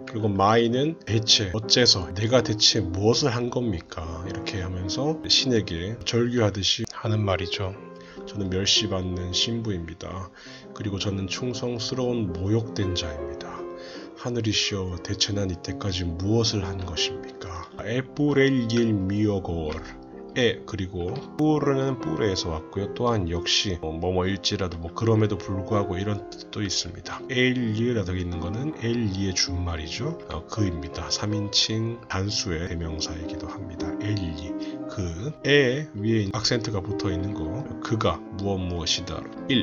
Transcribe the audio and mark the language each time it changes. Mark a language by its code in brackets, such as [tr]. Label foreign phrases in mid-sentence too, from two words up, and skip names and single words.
[ko] 그리고 my는 대체, 어째서, 내가 대체 무엇을 한 겁니까? 이렇게 하면서 신에게 절규하듯이 하는 말이죠. 저는 멸시받는 신부입니다. 그리고 저는 충성스러운 모욕된 자입니다. 하늘이시여, 대체 난 이때까지 무엇을 한 것입니까? [it] Eppure il mio cor [ko] 그리고 뿌르는 뿌레에서 왔고요. 또한 역시 뭐뭐일지라도 그럼에도 불구하고 이런 뜻도 있습니다. 엘리라고 있는 거는 엘리의 준말이죠. 그입니다. 3인칭 단수의 대명사이기도 합니다. 엘리 그에 위에 악센트가 붙어 있는 거 그가 무엇이다 1.